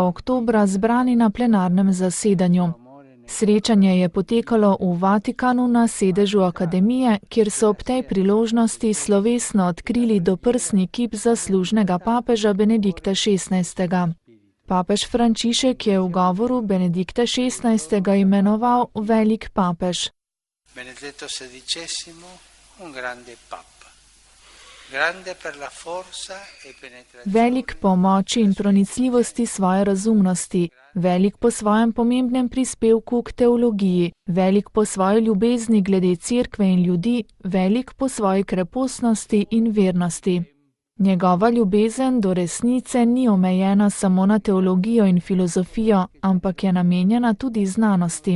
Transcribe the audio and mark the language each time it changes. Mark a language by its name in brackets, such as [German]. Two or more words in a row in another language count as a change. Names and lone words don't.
[Slovenian] oktobra zbrani na plenarnem zasedanju. Srečanje je potekalo v Vatikanu na sedežu akademije, kjer so ob tej priložnosti slovesno odkrili doprsni kip zaslužnega papeža Benedikta XVI. Papež Frančišek je v govoru Benedikta XVI. Imenoval velik papež. [Italian] Benedetto XVI, un grande papa, grande per la forza e penetrazione. [Slovenian] Velik po moči in pronicljivosti svoje razumnosti, velik po svojem pomembnem prispevku k teologiji, velik po svoji ljubezni glede cerkve in ljudi, velik po svoji krepostnosti in vernosti. Njegova ljubezen do resnice ni omejena samo na teologijo in filozofijo, ampak je namenjena tudi znanosti.